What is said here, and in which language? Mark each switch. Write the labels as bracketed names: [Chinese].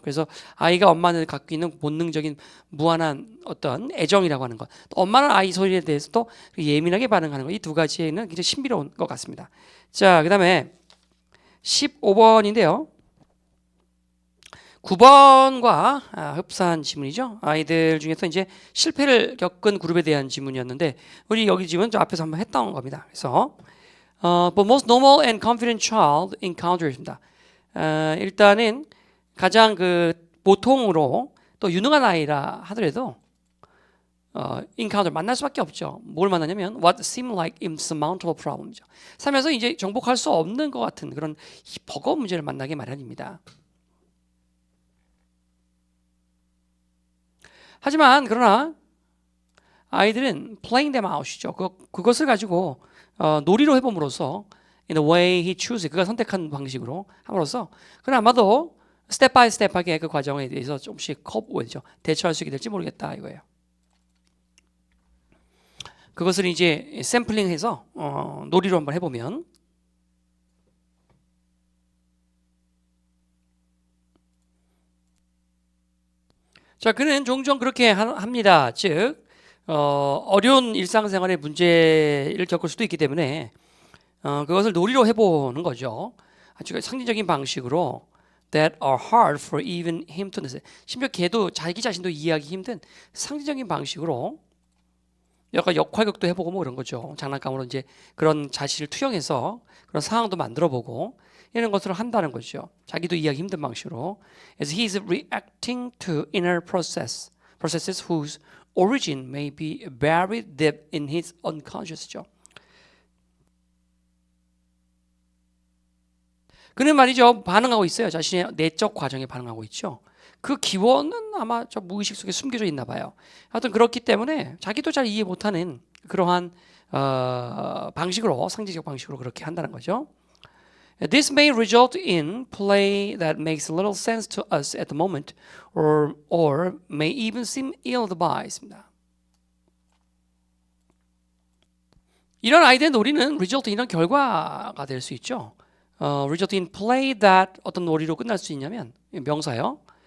[Korean] 그래서 아이가 엄마는 갖고 있는 본능적인 무한한 어떤 애정이라고 하는 것, 또 엄마는 아이 소리에 대해서도 예민하게 반응하는 것, 이 두 가지에는 굉장히 신비로운 것 같습니다. 자, 그다음에 15번인데요. 9번과 흡사한 지문이죠. 아이들 중에서 이제 실패를 겪은 그룹에 대한 지문이었는데 우리 여기 지문 저 앞에서 한번 했던 겁니다. [English] 그래서 but most normal and confident child encounters입니다. [Korean] 일단은 가장 그 보통으로 또 유능한 아이라 하더라도 encounter 만날 수밖에 없죠. 뭘 만나냐면 [English] what seem like insurmountable problem이죠. [Korean] 살면서 이제 정복할 수 없는 것 같은 그런 버거운 문제를 만나게 마련입니다. 하지만 그러나 아이들은 [English] playing them out [Korean] 이죠. 그것을 가지고 놀이로 해봄으로써 [English] in the way he chooses [Korean] 그가 선택한 방식으로 함으로써 그는 아마도 스텝 바이 스텝하게 그 과정에 대해서 조금씩 컵오죠. 대처할 수 있게 될지 모르겠다 이거예요. 그것을 이제 샘플링해서 놀이로 한번 해보면 자, 그는 종종 그렇게 합니다. 즉 어려운 일상생활의 문제를 겪을 수도 있기 때문에 그것을 놀이로 해보는 거죠. 아주 상징적인 방식으로 [English] that are hard for even him to understand. [Korean] 심지어 걔도 자기 자신도 이해하기 힘든 상징적인 방식으로 약간 역할극도 해보고 뭐 그런 거죠. 장난감으로 이제 그런 자신을 투영해서 그런 상황도 만들어보고 이런 것을 한다는 거죠. 자기도 이해하기 힘든 방식으로. [English] As he is reacting to inner processes whose origin may be buried deep in his unconscious죠. [Korean] 그는 말이죠. 반응하고 있어요. 자신의 내적 과정에 반응하고 있죠. 그 기원은 아마 저 무의식 속에 숨겨져 있나 봐요. 하여튼 그렇기 때문에 자기도 잘 이해 못하는 그러한 방식으로 상징적 방식으로 그렇게 한다는 거죠. [English] This may result in play that makes little sense to us at the moment, or may even seem ill-advised. [Korean] 이런 아이들의 놀이는 result 이런 결과가 될 수 있죠. [English] result in play that [Korean] 어떤 놀이로 끝날 수 있냐면 명사요.